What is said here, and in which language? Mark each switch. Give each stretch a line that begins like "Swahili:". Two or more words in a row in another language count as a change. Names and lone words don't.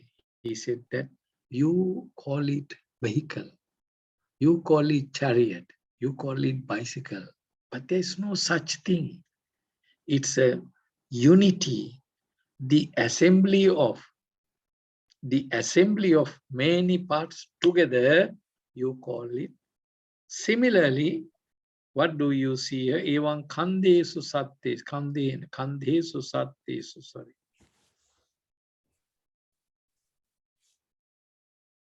English: He said that you call it vehicle, you call it chariot, you call it bicycle, but there's no such thing. It's a unity, the assembly of many parts together, you call it. Similarly, what do you see here?
Pali: Evaṁ khandhesu sattesu, khandhesu sattesu,
English: sorry.